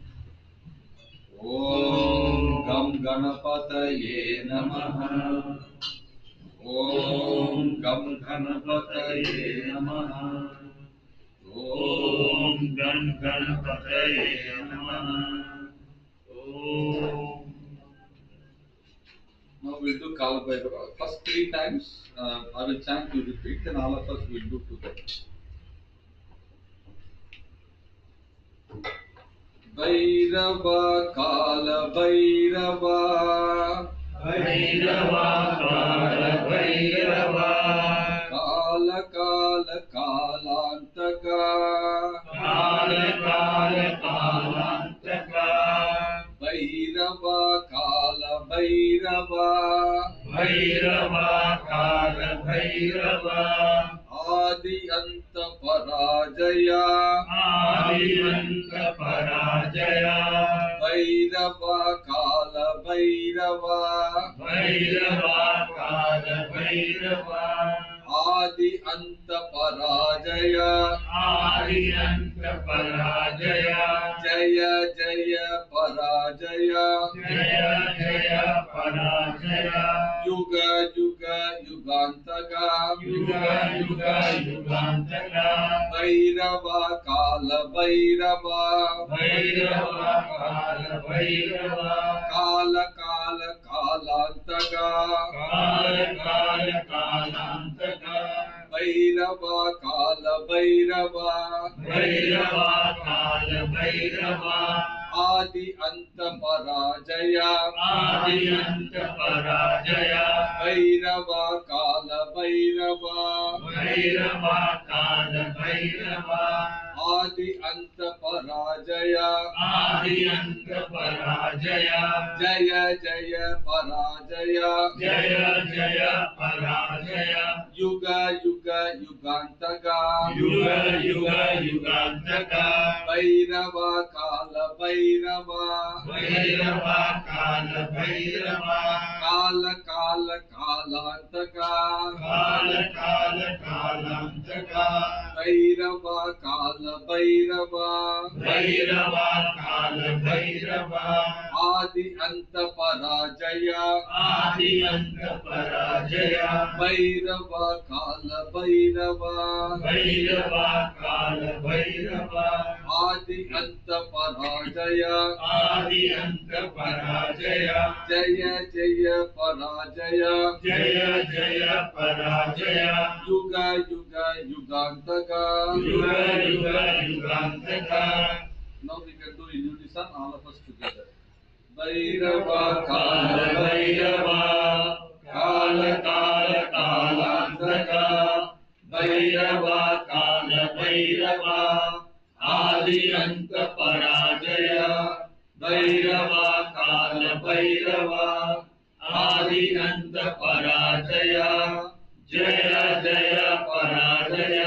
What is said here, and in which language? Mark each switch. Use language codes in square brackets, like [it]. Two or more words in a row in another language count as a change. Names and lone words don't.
[sa] ॐ गं गणपतये नमः. ॐ गं गणपतये नमः. ॐ गं गणपतये नमः. Om. [en] Now we'll do Kala Bhairava. First three times I will chant, you repeat, then all of us will do together. [sa] भैरव काल भैरव भैरव काल भैरव काल काल कालान्तक काल काल कालान्तक भैरव काल भैरव भैरव काल भैरव आदि अन्त पराजय आदिवन्त पराजय भैरव काल भैरव भैरव काल भैरव आदि अन्त पराजय आदिवन्त पराजय जय जय पराजय जय जय पराजय युग युग युगान्तक युग युग युगान्तक भैरव काल भैरव भैरव काल भैरव काल काल कालान्तक काल काल कालान्तक भैरव काल भैरव भैरव काल भैरव आदि अन्त पराजय आद्यन्त पराजय भैरव काल भैरव भैरव काल भैरव आदि अन्त पराजय आद्यन्त पराजय जय जय पराजय जय जय पराजय युग युग युगान्तक युग युग युगान्तक भैरव काल भैरव भैरव काल भैरव काल काल कालान्तक काल काल कालान्तक भैरव काल भैरव भैरव काल भैरव आदि अन्त पराजय आद्यन्त पराजय भैरव काल भैरव भैरव काल भैरव आदि अन्त पराजय आद्यन्त पराजय जय जय पराजय जय जय पराजय युग युग युगांतक युग युग युगांतक. [en] Now we can do in unison, all of us together. [sa] Bhairava काल Kala भैरव काल काल कालांतक भैरव काल भैरव आदि अंत पराजय भैरव काल भैरव आदि अंत पराजय जय जय पराजय